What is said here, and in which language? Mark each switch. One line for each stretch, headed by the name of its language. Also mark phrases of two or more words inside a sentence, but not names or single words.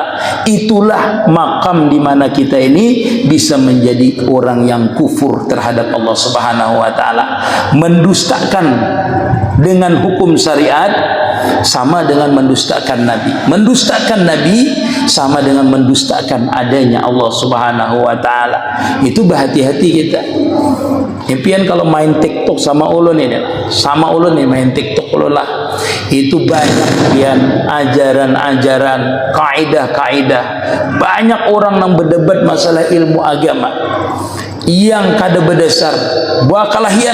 Indonesian: Itulah makam di mana kita ini bisa menjadi orang yang kufur terhadap Allah
Arabic: سبحانه وتعالى,
Indonesian: mendustakan dengan hukum syariat sama dengan mendustakan nabi. Mendustakan nabi sama dengan mendustakan adanya Allah
Arabic: سبحانه وتعالى.
Indonesian: Itu berhati-hati kita. Impian kalau main TikTok sama ulun ini, sama ulun nih main TikTok ulun lah. Itu banyak pian ajaran-ajaran, kaidah-kaidah.
Banjar: Banyak orang yang berdebat masalah ilmu agama yang kada berdasar, buah kalahian.